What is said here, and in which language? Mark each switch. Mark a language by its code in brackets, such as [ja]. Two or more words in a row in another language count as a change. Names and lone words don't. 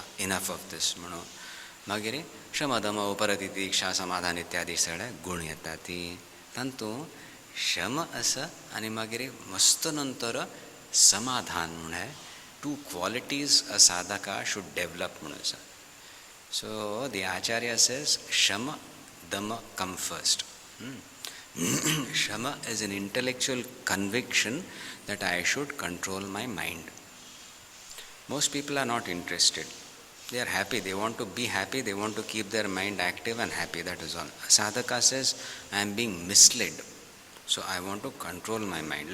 [en] enough of this [kok] म्हणून मागीर शमदम उपरती इच्छा समाधान इत्यादी सगळे गुण येता. ती तातूंत शम आसा आनी मागीर मस्त नंतर समाधान म्हण [en] two qualities a sadhaka should develop [kok] म्हणून आसा. [en] So the acharya says shama dama come first. shama is an intellectual conviction that I should control my mind. Most people are not interested. They are happy. They want to be happy. They want to keep their mind active and happy. That is all. Sadhaka says, I am being misled. So I want to control my mind.